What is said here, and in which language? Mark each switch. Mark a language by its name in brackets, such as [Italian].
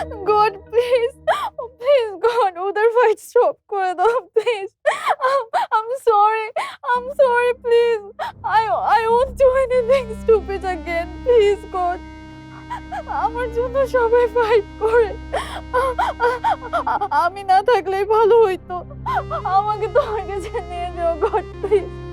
[English] God, please, please, God, [Bangla] ওদের fight stop করে দাও, please. [English] I'm sorry, please. I won't do anything stupid again, please, God. [Bangla] আমার জন্য সবাই ফাইট করে, আমি না থাকলেই ভালো হইতো। আমাকে তোমার কাছে নিয়ে যাও, [English] God, please.